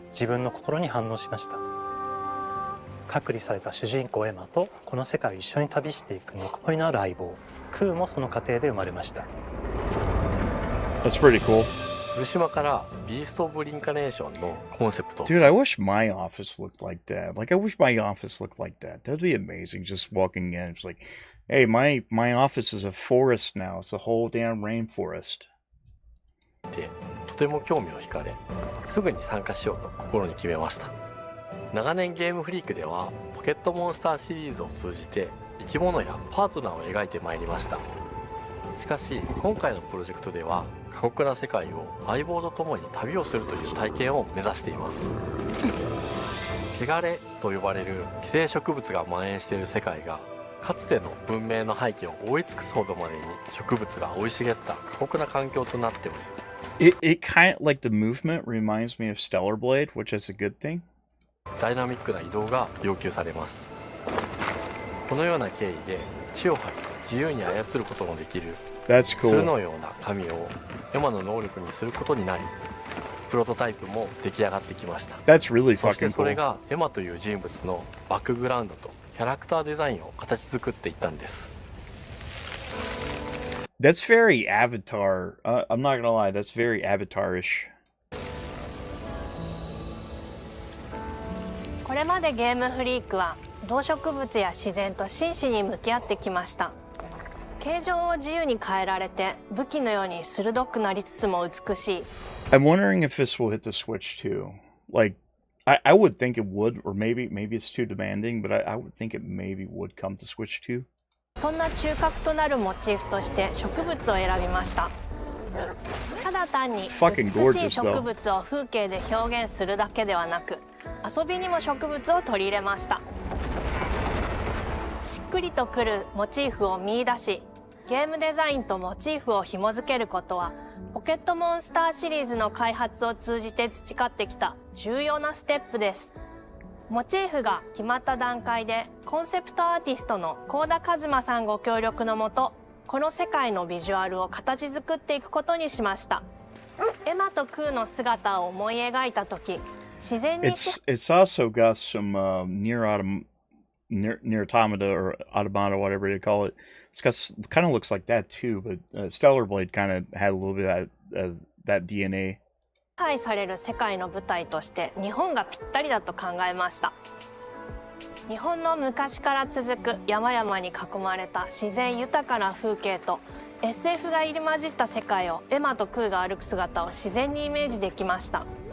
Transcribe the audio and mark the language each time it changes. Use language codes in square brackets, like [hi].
[ja] 自分の心に反応しました。隔離された主人公エマとこの世界を一緒に旅していくぬくもりのある相棒クーもその過程で生まれました。 [en] That's pretty cool. [ja] 福島からビースト・オブ・リンカネーションのコンセプト。 [en] Dude, I wish my office looked like that. Like, I wish my office looked like that. That'd be amazing. Just walking in, it's like, hey, my office is a forest now. It's a whole damn rainforest. [ja] で、とても興味を惹かれ、すぐに参加しようと心に決めました。長年ゲームフリークではポケットモンスターシリーズを通じて生き物やパートナーを描いてまいりました。しかし今回のプロジェクトでは過酷な世界を相棒と共に旅をするという体験を目指しています。汚れと呼ばれる寄生植物が蔓延している世界がかつての文明の廃棄を覆い尽くすほどまでに植物が生い茂った過酷な環境となっており、 [en] It kind of like the movement reminds me of Stellar Blade, which is a good thing. [ja] ダイナミックな移動が要求されます。このような経緯で血を吐いて自由に操ることのできる [en] That's cool. [ja] 鶴のような髪をエマの能力にすることになり、プロトタイプも出来上がってきました。 [en] That's really [ja] そして [en] fucking [ja] それ [en] cool. [ja] がエマという人物のバックグラウンドとキャラクターデザインを形作っていったんです。 [en] That's very Avatar. I'm not gonna lie, that's very Avatar-ish. [ja] これまでゲームフリークは動植物や自然と真摯に向き合ってきました。形状を自由に変えられて武器のように鋭くなりつつも美しい。 [en] I'm wondering if this will hit the Switch too. Like, I would think it would, or maybe it's too demanding, but I would think it maybe would come to Switch too. [ja] そんな中核となるモチーフとして植物を選びました。ただ単に美しい植物を風景で表現するだけではなく、遊びにも植物を取り入れました。しっくりとくるモチーフを見出し、ゲームデザインとモチーフを紐付けることはポケットモンスターシリーズの開発を通じて培ってきた重要なステップです。モチーフが決まった段階でコンセプトアーティストの幸田一馬さんご協力のもと、この世界のビジュアルを形作っていくことにしました。エマとクーの姿を思い描いた時、自然に [en] It's also got some near automata or automata, whatever they call it. It kind of looks like that too, but Stellar Blade kind of had a little bit of that DNA. [ja] 支配される世界の舞台として日本がぴったりだと考えました。日本の昔から続く山々に囲まれた自然豊かな風景と SF が入り混じった世界をエマとクーが歩く姿を自然にイメージできました。